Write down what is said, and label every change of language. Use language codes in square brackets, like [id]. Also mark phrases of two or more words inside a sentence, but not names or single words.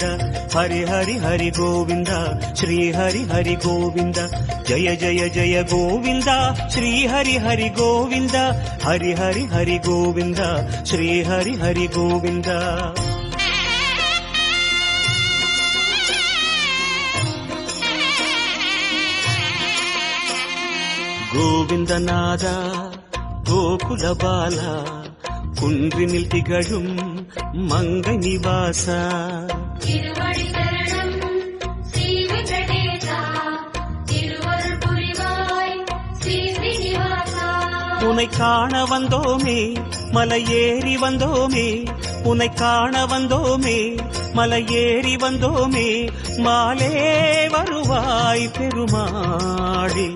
[sa] हरि हरि हरि गोविंद श्री हरि हरि गोविंद जय जय जय गोविंद श्री हरि हरि गोविंद हरि हरि हरि गोविंद श्री हरि हरि गोविंद गोविंदनाद गोकुलबाल [ta] குன்றினில் திகழும் மங்கை நிவாச உன்னை காண வந்தோமே மலையேறி வந்தோமே உன்னை காண வந்தோமே மலை ஏறி வந்தோமே மாலே வருவாய் பெருமாளே.